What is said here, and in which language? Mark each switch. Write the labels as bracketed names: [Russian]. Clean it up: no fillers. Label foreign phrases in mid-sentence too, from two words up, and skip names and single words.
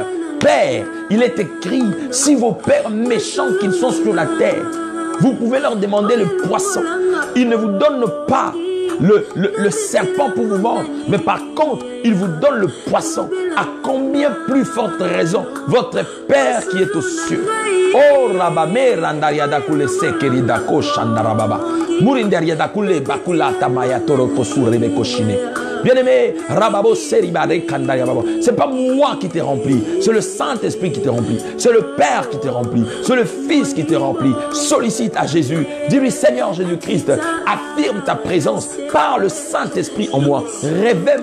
[French] Père, il est écrit, si vos pères méchants qu'ils sont sur la terre, vous pouvez leur demander le poisson. Ils ne vous donnent pas le serpent pour vous mordre, mais par contre, il vous donne le poisson. À combien plus forte raison votre Père qui est aux cieux. Oh, Rabame Randariadakule Sekeridako Shandarababa. Murindariadakule Bakula Tamaya Toroko Surebekoshine. Bien-aimé, Rababo Seribare Kandayababo. C'est pas moi qui t'ai rempli, c'est le Saint-Esprit qui t'ai rempli, c'est le Père qui t'ai rempli, c'est le Fils qui t'ai rempli. Sollicite à Jésus, dis-lui, Seigneur Jésus-Christ, affirme ta présence par le Saint-Esprit en moi.